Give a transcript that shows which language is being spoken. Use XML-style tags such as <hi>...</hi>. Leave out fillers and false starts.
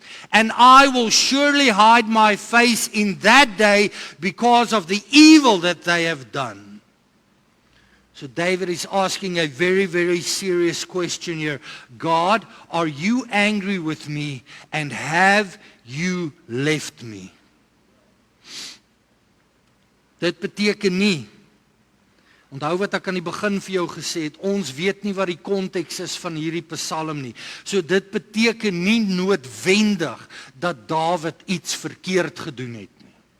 <en>And I will surely hide my face in that day because of the evil that they have done. So David is asking a very, very serious question here. God, are you angry with me, and have you left me?</en> <af>Dit beteken nie, onthou wat ek aan die begin vir jou gesê het, ons weet nie wat die konteks is van hierdie psalm nie. So dit beteken nie noodwendig dat Dawid iets verkeerd gedoen het nie.</af>